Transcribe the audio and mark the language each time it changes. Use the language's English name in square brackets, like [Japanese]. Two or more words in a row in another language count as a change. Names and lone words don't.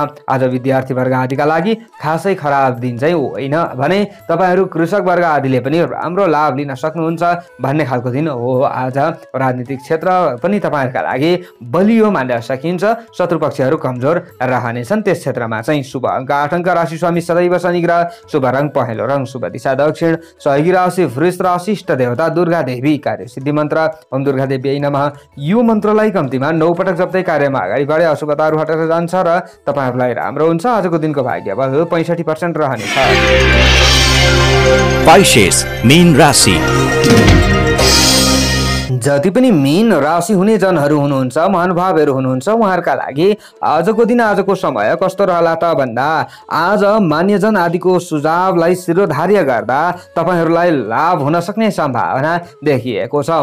[Nepali] आज विद्यार्थी वर्ग आदिका लागि खासै खराब दिन चाहिँ होइन भने तपाईहरू कृषक वर्ग आदिले पनि राम्रो लाभ लिन सक्नुहुन्छ भन्ने खालको दिन हो। आज राजनीतिक क्षेत्र पनि तपाईहरूका लागि बलियो मान्न सकिन्छ, शत्रुपक्षहरू कमजोर रहनेछन्। त्यस क्षेत्रमा चाहिँ शुभ अङ्क 8 राशि स्वामी सदैव शनि ग्रह, शुभ रङ पहेँलो रङ, शुभ दिशा दक्षिण, सहयोगी राशि वृष राशि, इष्ट देवता दुर्गा देवी, कार्य सिद्धि मन्त्र [Sanskrit] ओम दुर्गा देवी नमः। [Nepali] यो मन्त्रलाई कम्तीमा 9 पटक जप्दै कार्यमा अगाडि बढे अशुभताहरू हटेर जान्छ र तपाईहरूलाई राम्रो हुन्छ। आजको दिनको भाग्य बल 65% रहनेछ। पाइसेस मीन राशि। जति पनि मीन राशि हुने जनहरू हुनुहुन्छ, महानुभावहरू हुनुहुन्छ, उहाँहरूका लागि आजको दिन आजको समय कस्तो रहला त भन्दा आज मान्यजन आदिको सुझावलाई शिरोधार्य गर्दा तपाईहरूलाई लाभ हुन सक्ने सम्भावना देखिएको छ।